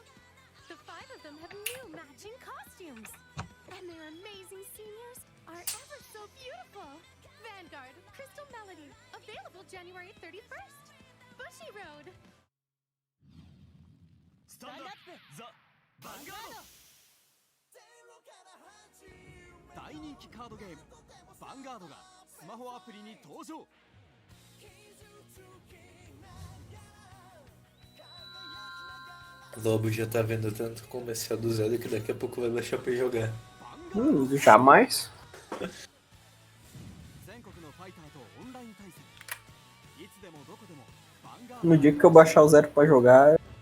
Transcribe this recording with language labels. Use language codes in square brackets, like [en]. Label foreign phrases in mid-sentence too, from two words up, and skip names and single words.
[en] The 5 of them have new matching costumes. And their amazing seniors are ever so beautiful. Vanguard, Crystal Melody. Available January 31st. Bushy Road. Stand up, the Vanguard! [ja] 大人気カードゲームヴァンガードがスマホアプリに登場。 [pt] Lobo já tá vendo tanto comercial do Zelda que daqui a pouco vai deixar pra jogar. Jamais. No dia que eu baixar o Zero pra jogar.